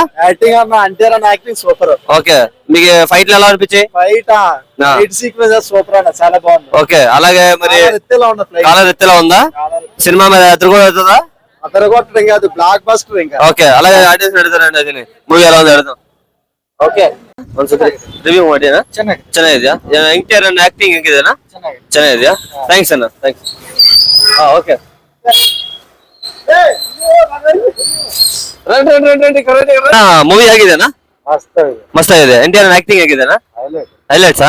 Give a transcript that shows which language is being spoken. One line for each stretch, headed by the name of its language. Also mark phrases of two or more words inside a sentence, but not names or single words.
Telugu: యాక్టింగ్ అన్న ఎన్టీఆర్ అన్న
English: acting super.
Telugu: ఓకే, మీకు ఫైట్లు ఎలా అనిపించాయి?
English: fight sequence super
Telugu: అన్న, చాలా బాగుంది. ఓకే, అలాగే మరి కాలర్ ఎత్తేలా ఉందా? సినిమా మీద ఎదురుగా అవుతుందా? అదరగొట్టడం కాదు,
English: block buster
Telugu: ఇంకా. ఓకే, అలాగే ఆడియన్స్ అడుగుతారండి అది మూవీ ఎలా ఉంది అడుగుతాం.
Kannada: ಓಕೆ ಒಂದ್ಸತಿ ರಿವ್ಯೂ ಮಾಡಿನಾ? ಚೆನ್ನಾಗಿದ್ಯಾ? ಎನ್ಟಿಆರ್ ಅನ್ನ ಆಕ್ಟಿಂಗ್ ಹೆಂಗಿದೆನಾ? ಚೆನ್ನಾಗಿದ್ಯಾ? ಥ್ಯಾಂಕ್ಸ್ ಅಣ್ಣ, ಥ್ಯಾಂಕ್ಸ್. ಓಕೆ, ಮೂವಿ ಹೇಗಿದೆನಾ? ಮಸ್ತ್ ಆಗಿದೆ. ಎನ್ಟಿಆರ್ ಆಕ್ಟಿಂಗ್ ಹೇಗಿದೆನಾ? ಹೈಲೈಟ್ಸಾ?